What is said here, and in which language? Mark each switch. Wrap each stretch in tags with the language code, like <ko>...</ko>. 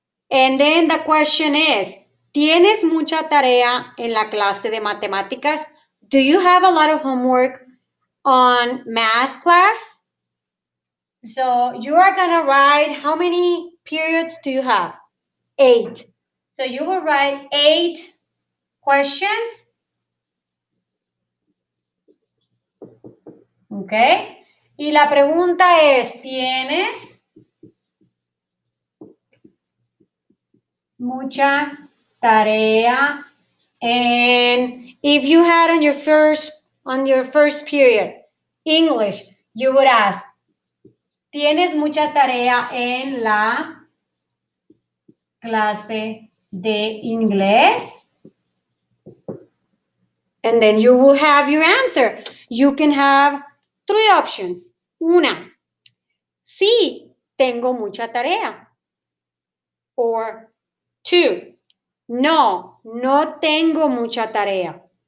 <en>And then the question is,</en> <es>¿tienes mucha tarea en la clase de matemáticas?</es> <en>Do you have a lot of homework on math class? So you are going to write, how many periods do you have? 8. So you will write 8 questions. Okay.</en> <es>Y la pregunta es, ¿tienes mucha tarea?</es> <en>And if you had on your first period English, you would ask,</en> <es>¿tienes mucha tarea en la clase de inglés?</es> <en>And then you will have your answer. You can have three options.</en> <es>Una, sí, tengo mucha tarea.</es> <en>Or two,</en> <es>no, no tengo mucha tarea.</es>